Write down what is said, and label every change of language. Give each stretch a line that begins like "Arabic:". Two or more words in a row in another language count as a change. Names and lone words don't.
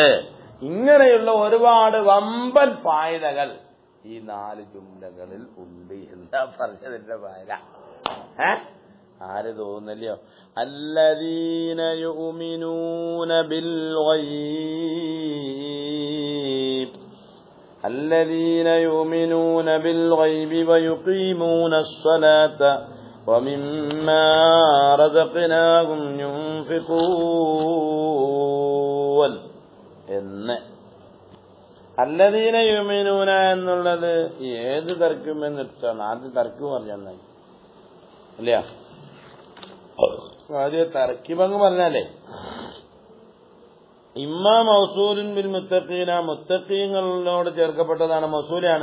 Malayalam: ഇങ്ങനെയുള്ള ഒരുപാട് വമ്പൻ ഫായിദകൾ ഈ 4 ജുംലകളിൽ ഉണ്ട് എന്താ പറഞ്ഞതിന്റെ ഫായിദ? ആര് തോന്നുന്നില്ലയോ?
Arabic: الذين يؤمنون بالغيب الذين يؤمنون بالغيب ويقيمون الصلاة ومما رزقناهم ينفقون എന്ന് الذين يؤمنون എന്നുള്ളത് ഏത് തർക്കും എന്നിട്ടാണ് ആദ്യം തർക്കും പറഞ്ഞാൽ അല്ല ആദ്യം തർക്കിബങ്ങ് പറഞ്ഞാലേ إما موصول بالمتقين മുത്തഖീങ്ങളോട് ചേർക്കപ്പെട്ടതാണ്, മൗസൂലാണ്.